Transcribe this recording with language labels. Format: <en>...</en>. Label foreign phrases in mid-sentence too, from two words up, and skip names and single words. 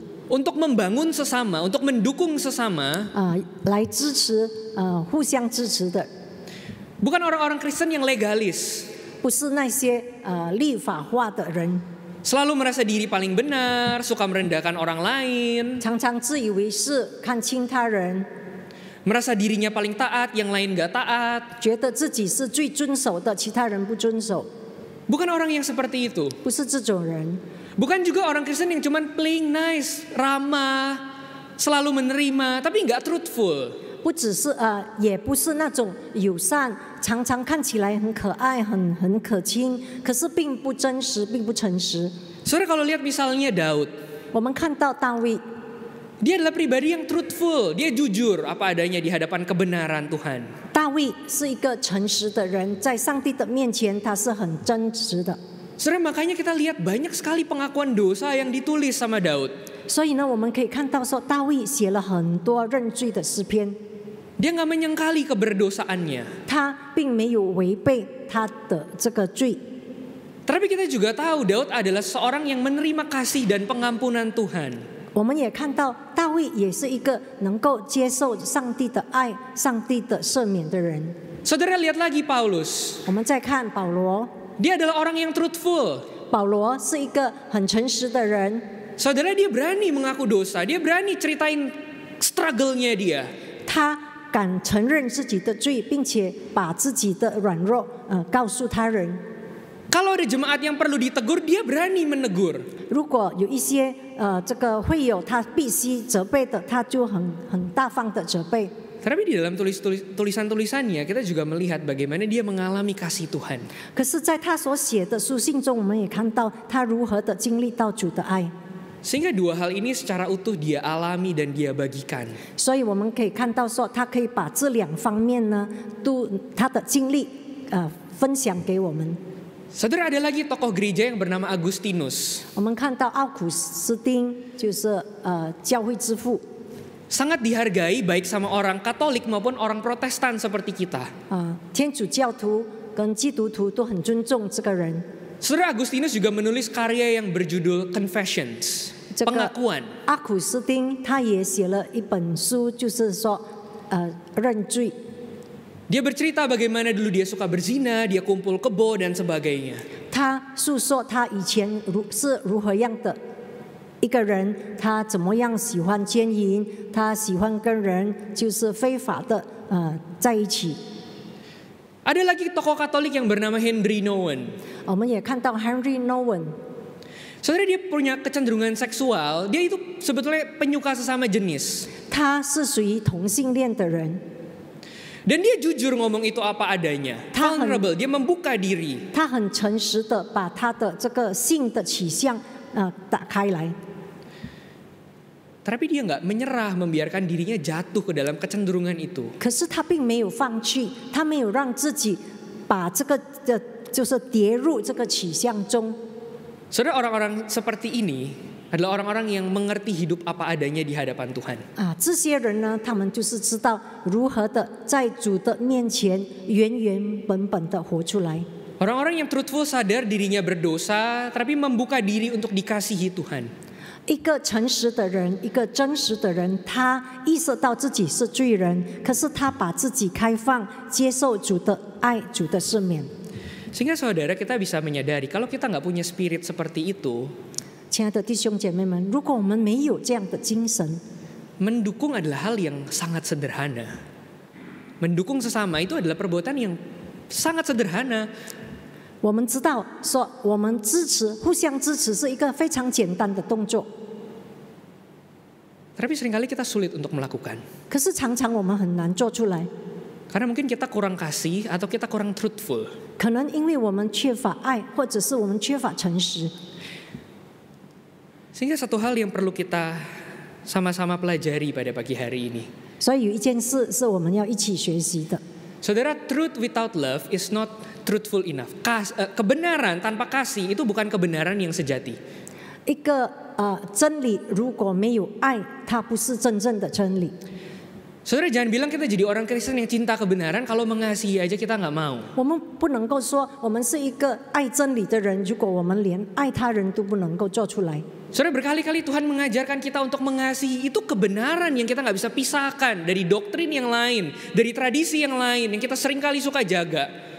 <id>untuk membangun sesama, untuk mendukung sesama,</id> <zh>来支持互相支持的，</zh> <id>bukan orang-orang Kristen yang legalis,</id> <zh>不是那些立法化的人，</zh> <id>selalu merasa diri paling benar, suka merendahkan orang lain,</id> <zh>常常自以为是，看轻他人，</zh> <id>merasa dirinya paling taat, yang lain gak taat.</id> <zh>觉得自己是最遵守的，其他人不遵守，</zh> <id>Bukan orang yang seperti itu.</id> <zh>不是这种人。</zh> <id>Bukan juga orang Kristen yang cuman</id> <en>playing nice,</en> <id>ramah, selalu menerima, tapi gak truthful.</id> <zh>不只是也不是那种友善，常常看起来很可爱、很可亲，可是并不真实，并不诚实。</zh> <id>Saudara kalau lihat misalnya Daud,</id> <zh>我们看到大卫，</zh> <id>dia adalah pribadi yang truthful, dia jujur apa adanya di hadapan kebenaran Tuhan.</id> <zh>大卫是一个诚实的人，在上帝的面前他是很真实的。</zh> <id>Saudara, makanya kita lihat banyak sekali pengakuan dosa yang ditulis sama Daud.</id> <zh>所以呢，我们可以看到说，大卫写了很多认罪的诗篇，</zh> <id>Dia gak menyangkali keberdosaannya.</id> <zh>他并没有违背他的这个罪。</zh> <id>Tapi kita juga tahu Daud adalah seorang yang menerima kasih dan pengampunan Tuhan.</id> <zh>我们也看到大卫也是一个能够接受上帝的爱、上帝的赦免的人。</zh> <id>Saudara lihat lagi Paulus.</id> <zh>我们再看保罗，</zh> <id>Dia adalah orang yang truthful.</id> <zh>保罗是一个很诚实的人，</zh> <id>Saudara, dia berani mengaku dosa. Dia berani ceritain struggle-nya dia.</id> <zh>他敢承认自己的罪，并且把自己的软弱告诉他人。</zh> <id>Kalau ada jemaat yang perlu ditegur, dia berani menegur.</id> <zh>如果有一些这个会友他必须责备的，他就很大方的责备。</zh> <id>Tapi di dalam tulisan-tulisannya kita juga melihat bagaimana dia mengalami kasih Tuhan.</id> <zh>可是，在他所写的书信中，我们也看到他如何的经历到主的爱。</zh> <id>Sehingga dua hal ini secara utuh dia alami dan dia bagikan.</id> <zh>所以我们可以看到说，他可以把这两方面呢，都他的经历分享给我们。</zh> <id>Saudara, ada lagi tokoh gereja yang bernama Agustinus.</id> <zh>我们看到奥古斯丁就是教会之父，</zh> <id>Sangat dihargai baik sama orang Katolik maupun orang Protestan seperti kita.</id> <zh>天主教徒跟基督徒都很尊重这个人。</zh> <id>Saudara, Agustinus juga menulis karya yang berjudul Confessions,</id> <zh>这个</zh> <id>pengakuan.</id> <zh>阿古斯丁他也写了一本书，就是说认罪。</zh> <id>Dia bercerita bagaimana dulu dia suka berzina, dia kumpul kebo dan sebagainya.</id> <zh>他诉说他以前是如何样的一个人，他怎么样喜欢奸淫，他喜欢跟人就是非法的在一起。</zh> <id>Ada lagi tokoh Katolik yang bernama Henry Nouwen.</id> <zh>我们也看到 Henry Nouwen，</zh> <id>Saudara, dia punya kecenderungan seksual, dia itu sebetulnya penyuka sesama jenis.</id> <zh>他是属于同性恋的人，</zh> <id>Dan dia jujur ngomong itu apa adanya. Vulnerable, dia membuka diri.</id> <zh>他很诚实的把他的这个性的取向打开来。</zh> <id>Tapi dia nggak menyerah membiarkan dirinya jatuh ke dalam kecenderungan itu.</id> <zh>可是他并没有放弃，他没有让自己把这个就是跌入这个取向中。</zh> <id>Saudara, orang-orang seperti ini adalah orang-orang yang mengerti hidup apa adanya di hadapan Tuhan.</id> <zh>这些人呢，他们就是知道如何的在主的面前原原本本的活出来。</zh> <id>Orang-orang yang truthful sadar dirinya berdosa, tapi membuka diri untuk dikasihi Tuhan.</id> <zh>一个诚实的人，一个真实的人，他意识到自己是罪人，可是他把自己开放，接受主的爱，主的赦免。</zh> <id>Sehingga saudara, kita bisa menyadari kalau kita nggak punya spirit seperti itu,</id> <zh>亲爱的弟兄姐妹们，如果我们没有这样的精神，</zh> <id>mendukung adalah hal yang sangat sederhana. Mendukung sesama itu adalah perbuatan yang sangat sederhana.</id> <zh>我们知道说我们支持、互相支持是一个非常简单的动作，</zh> <id>Tapi seringkali kita sulit untuk melakukan.</id> <zh>可是常常我们很难做出来，</zh> <id>Karena mungkin kita kurang kasih atau kita kurang truthful.</id> <zh>可能因为我们缺乏爱，或者是我们缺乏诚实。</zh> <id>Sehingga satu hal yang perlu kita sama-sama pelajari pada pagi hari ini.</id> <zh>所以有一件事是我们要一起学习的。</zh> <id>Saudara,</id> <en>truth without love is not truthful enough.</en> <id>Kebenaran tanpa kasih itu bukan kebenaran yang sejati.</id> <zh>一个真理如果没有爱，它不是真正的真理。</zh> <id>Saudara, jangan bilang kita jadi orang Kristen yang cinta kebenaran kalau mengasihi aja kita nggak mau.</id> <zh>我们不能够说我们是一个爱真理的人，如果我们连爱他人都不能够做出来。</zh> <id>Saudara, berkali-kali Tuhan mengajarkan kita untuk mengasihi, itu kebenaran yang kita nggak bisa pisahkan dari doktrin yang lain, dari tradisi yang lain yang kita seringkali suka jaga.</id>